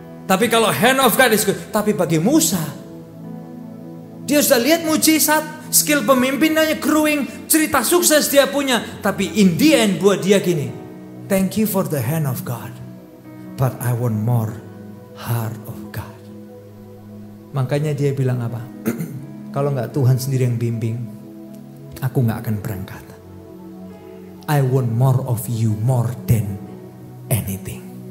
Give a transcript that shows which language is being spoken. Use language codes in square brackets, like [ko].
[id] Tapi kalau [en] hand of God is good. [id] Tapi bagi Musa, dia sudah lihat mujizat, skill pemimpinannya growing, cerita sukses dia punya. Tapi [en] in the end [id] buat dia gini, [en] thank you for the hand of God, but I want more heart of God. [id] Makanya dia bilang apa? Kalau gak Tuhan sendiri yang bimbing, aku gak akan berangkat. [en] I want more of you more than anything.